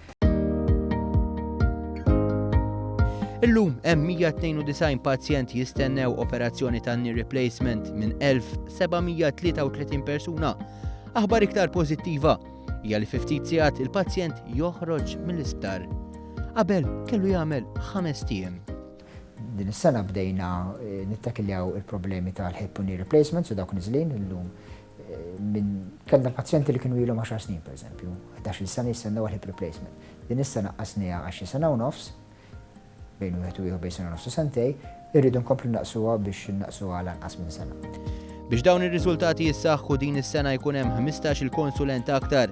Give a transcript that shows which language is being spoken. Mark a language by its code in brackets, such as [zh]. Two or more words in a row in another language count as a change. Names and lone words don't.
[mt] Illum hemm 192 pazjent jistennew operazzjoni ta' [en] knee replacement [mt] minn 1733 persuna. Aħbar iktar pożittiva hija li fi ftit sigħat il-pazjent joħroġ mill-isptar. Qabel kellu jagħmel 5 tiem. Din is-sena bdejna nittakiljaw il-problemi tal- [en] hip knee replacement, [mt] so dawk niżlin illum kellna pazjenti li kienu ilhom 10 snin pereżempju, 11 sena jistennew għal [en] hip replacement. [mt] Din is-sena qasniha 10 sena u nofs, bejn wieħed u ieħor bejn sena u nofs u sentej, irridu nkomplu naqsuha biex naqsuha lanqas minn sena. Biex dawn ir-riżultati jissaħħu din is-sena jkun hemm 15 il-konsulent aktar.